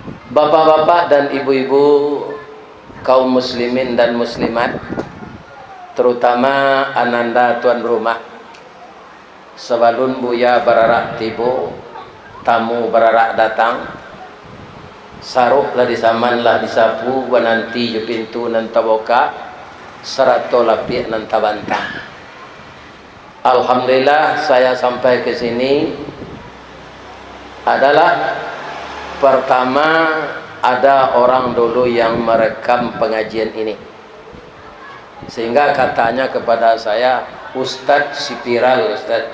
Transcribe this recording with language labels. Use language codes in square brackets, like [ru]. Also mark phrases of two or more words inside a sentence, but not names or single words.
[id] Bapak-bapak dan ibu-ibu, kaum muslimin dan muslimat, terutama ananda tuan rumah, [min] sebelum buya bararak tibo, tamu bararak datang, saruklah disamanlah disapu, nanti je pintu nan taboka, serato lapik nan tabantang. [id] Alhamdulillah saya sampai ke sini adalah pertama ada orang dulu yang merekam pengajian ini, sehingga katanya kepada saya, Ustadz si viral, Ustadz.